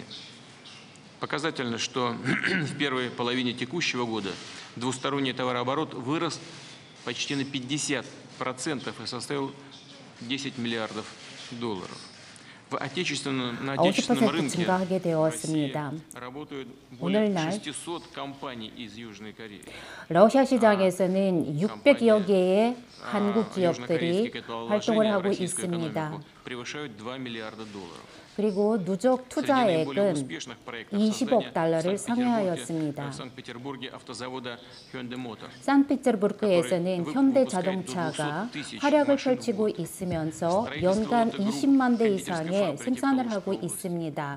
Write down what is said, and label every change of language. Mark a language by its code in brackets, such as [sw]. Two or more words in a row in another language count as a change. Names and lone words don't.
[ru] Показательно, что в первой половине текущего года двусторонний товарооборот вырос почти на 50% и составил $10 миллиардов. На отечественном 50% рынке [ko] 증가하게 [ru] в [ko] 되었습니다. [ru] России работают более [ko] 오늘날 [ru] 600 компаний из Южной Кореи. [ko] 러시아 시장에서는 600여 개의 한국 기업들이 활동을 하고 있습니다. [ru] превышают $2 миллиарда. [ko] 그리고 누적 투자액은 20억 달러를 상회하였습니다. 상트페테르부르크에서는 현대자동차가 활약을 펼치고 있으면서 연간 20만 대 이상의 생산을 하고 있습니다.